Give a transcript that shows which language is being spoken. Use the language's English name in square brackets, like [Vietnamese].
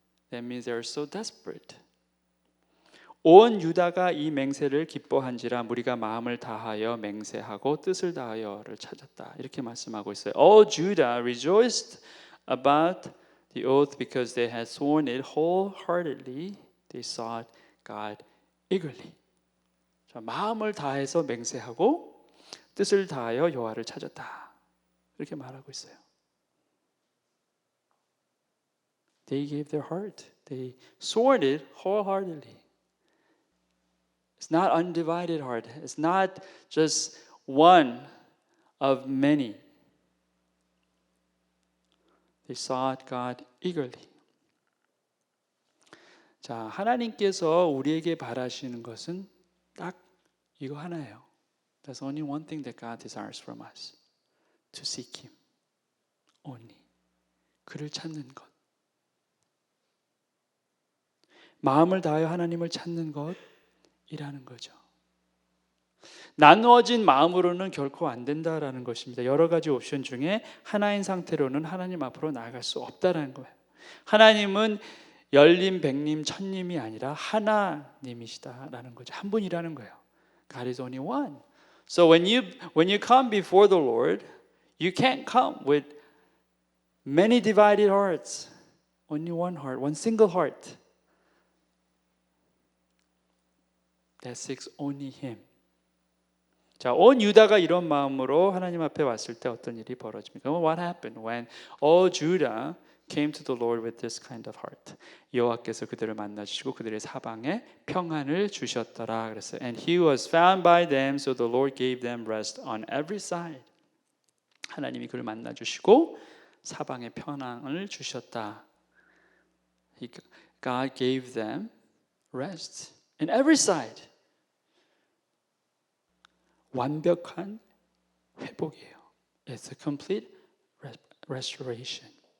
[English] That means they're so desperate. [Korean] 온 유다가 이 맹세를 기뻐한지라 무리가 마음을 다하여 맹세하고 뜻을 다하여를 찾았다. 이렇게 말씀하고 있어요. [English] All Judah rejoiced about the oath because they had sworn it wholeheartedly. They sought God eagerly. [Korean] 자, 마음을 다해서 맹세하고 뜻을 다하여 여호와를 찾았다. 이렇게 말하고 있어요. [English] They gave their heart. They sworn it wholeheartedly. It's not undivided heart. It's not just one of many. They sought God eagerly. [Korean] 자, 하나님께서 우리에게 바라시는 것은 딱 이거 하나예요. [English] There's only one thing that God desires from us. To seek Him. Only. [Korean] 그를 찾는 것. 마음을 다하여 하나님을 찾는 것이라는 거죠. 나누어진 마음으로는 결코 안 된다라는 것입니다. 여러 가지 옵션 중에 하나인 상태로는 하나님 앞으로 나아갈 수 없다라는 거예요. 하나님은 열림, 백림, 천림이 아니라 하나님이시다라는 거죠. 한 분이라는 거예요. [English] God is only one. So when you come before the Lord, you can't come with many divided hearts. Only one heart, one single heart. That seeks only Him. [Korean] 자, 온 유다가 이런 마음으로 하나님 앞에 왔을 때 어떤 일이 벌어집니까? [English] What happened when all Judah came to the Lord with this kind of heart? [Korean] 여호와께서 그들을 만나 주시고 그들의 사방에 평안을 주셨더라 그랬어요. [English] And He was found by them, so the Lord gave them rest on every side. [Korean] 하나님이 그를 만나 주시고 사방에 평안을 주셨다. [English] God gave them rest in every side. [Korean] 완벽한 회복이에요. [English] It's a complete restoration.